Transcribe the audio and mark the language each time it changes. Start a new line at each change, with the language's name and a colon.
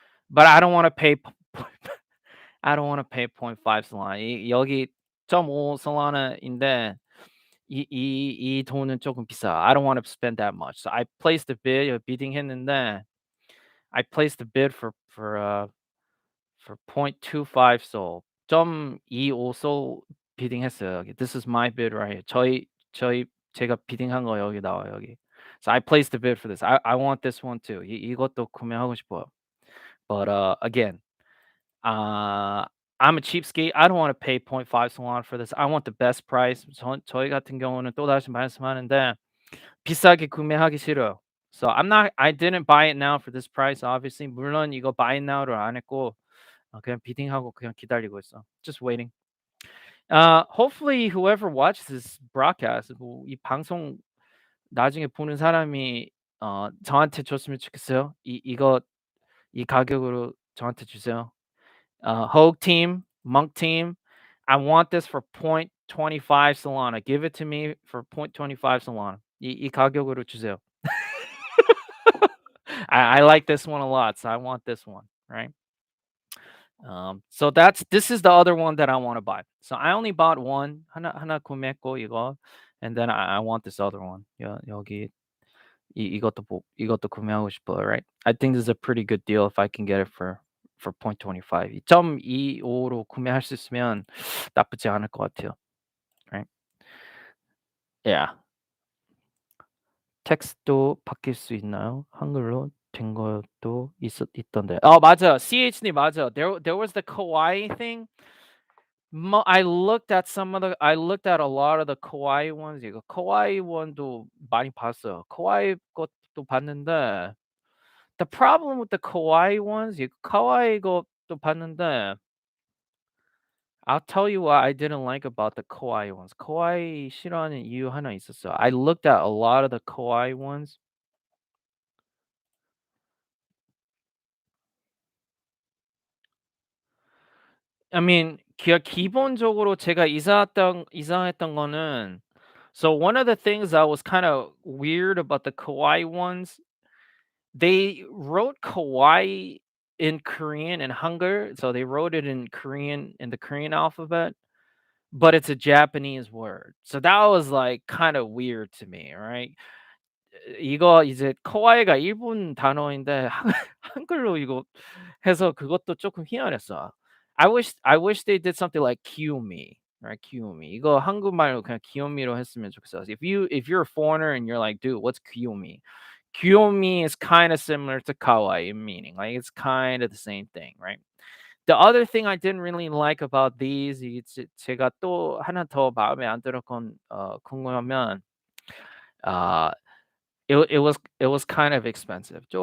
English: But I don't want to pay I don't want to pay 0.5 Solana.
Korean: 여기 0.5 Solana인데 이 돈은 조금 비싸.
English: I don't want to spend that much. So I placed a bid.
Korean: 비딩했는데
English: I placed a bid for 0.25 Sol.
Korean: 0.25 Sol 비딩했어요. 여기.
English: This is my bid right here.
Korean: 제가 비딩한 거 여기 나와요, 여기.
English: So I placed a bid for this. I want this one too.
Korean: 이것도 구매하고 싶어요.
English: But again, I'm a cheapskate. I don't want to pay 0.5 Solana for this. I want the best price.
Korean: 저희 같은 경우는 또다시 말씀하는데 비싸게 구매하기 싫어요.
English: So I didn't buy it now for this price obviously.
Korean: 물론 이거 buy it now를 안 했고 그냥 비딩하고 그냥 기다리고 있어.
English: Just waiting. Hopefully whoever watches this broadcast
Korean: 이 방송 나중에 보는 사람이 저한테 줬으면 좋겠어요. 이 가격으로 저한테 주세요.
English: Hogue team, Munk team, I want this for 0.25 Solana. Give it to me for 0.25 Solana.
Korean: 이 가격으로 주세요.
English: I like this one a lot, so I want this one, right? So this is the other one that I want to buy. So I only bought one.
Korean: 하나 구매했고 이거,
English: and then I want this other one.
Korean: 여기 이것도 구매하고 싶어요,
English: right? I think this is a pretty good deal if I can get it for 0.25.
Korean: 2.25로 구매할 수 있으면 나쁘지 않을 것 같아요,
English: right? Yeah.
Korean: 텍스트도 바뀔 수 있나요? 한글로 된 것도 있던데. 맞아. CH님 맞아.
English: There was the kawaii thing. I looked at a lot of the kawaii ones.
Korean: 이거 kawaii one도 많이 봤어요. kawaii 것도 봤는데
English: the problem with the kawaii ones,
Korean: 이 kawaii 것도 봤는데
English: I'll tell you what I didn't like about the kawaii ones.
Korean: kawaii 싫어하는 이유 하나 있었어요.
English: I looked at a lot of the kawaii ones. I mean,
Korean: 기본적으로 제가 이상했던 거는,
English: so one of the things that was kind of weird about the kawaii ones, they wrote kawaii in Korean and Hangul, so they wrote it in Korean in the Korean alphabet, but it's a Japanese word. So that was like kind of weird to me, right?
Korean: 이거 이제 카와이가 일본 단어인데 한글로 이거 해서 그것도 조금 희한했어.
English: I wish they did something like 키요미, right?
Korean: 키요미. 이거 한국말로 그냥 키요미로 했으면 좋겠어.
English: If you're a foreigner and you're like, "Dude, what's 키요미?" 키요미 is kind of similar to kawaii in meaning. Like it's kind of the same thing, right? The other thing I didn't really like about these,
Korean: 제가 또 하나 더 마음에 안 들었건 궁금하면 아
English: it was kind of expensive.